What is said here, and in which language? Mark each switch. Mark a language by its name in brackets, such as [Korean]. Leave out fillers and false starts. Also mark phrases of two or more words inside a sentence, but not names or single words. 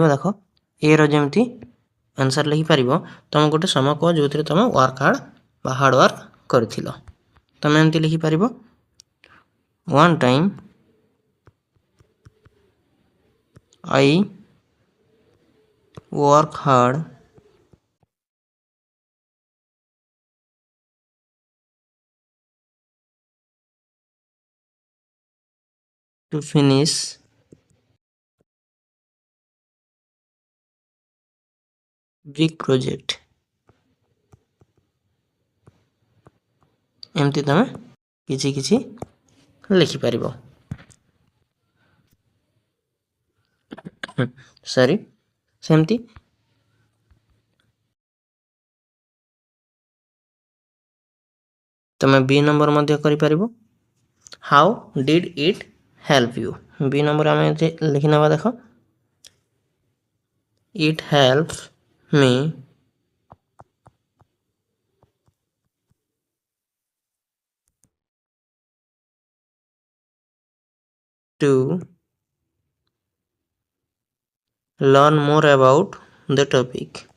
[Odia] ଦେଖ ଏର ଯେମିତି ଆନ୍ସର୍ ଲେଖିପାରିବ। ତୁମେ ଗୋଟେ ସମୟ କୁହ ଯେଉଁଥିରେ ତୁମେ [English] work hard [Odia] ବା [English] hard work [Odia] କରିଥିଲ। ତୁମେ ଏମିତି ଲେଖିପାରିବ, [English] One time I work hard to finish big project। [Odia] ଏମିତି ତୁମେ କିଛି କିଛି ଲେଖିପାରିବ। ସରି, ସେମିତି ତୁମେ B ନମ୍ବର ମଧ୍ୟ କରିପାରିବ। [English] How did it help you. [Odia] B ନମ୍ବର ଆମେ ଲେଖିନେବା। ଦେଖ [English] It help me to learn more about the topic।